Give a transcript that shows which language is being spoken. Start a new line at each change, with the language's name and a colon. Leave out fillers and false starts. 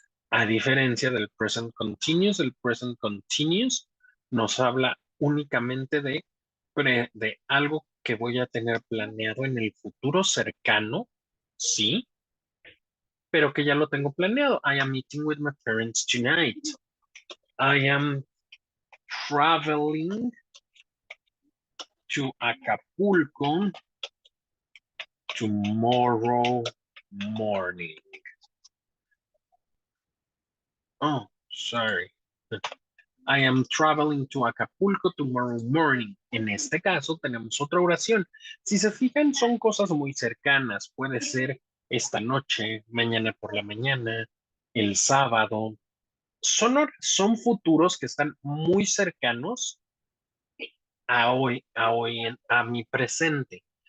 Spanish: A diferencia del el present continuous nos habla únicamente de algo que voy a tener planeado en el futuro cercano, sí, pero que ya lo tengo planeado.
English: I am meeting with my parents tonight. I am traveling to Acapulco tomorrow morning. Oh, sorry. I am traveling to Acapulco tomorrow morning.
Spanish: En este caso tenemos otra oración. Si se fijan, son cosas muy cercanas. Puede ser esta noche, mañana por la mañana, el sábado. Son futuros que están muy cercanos a mi presente.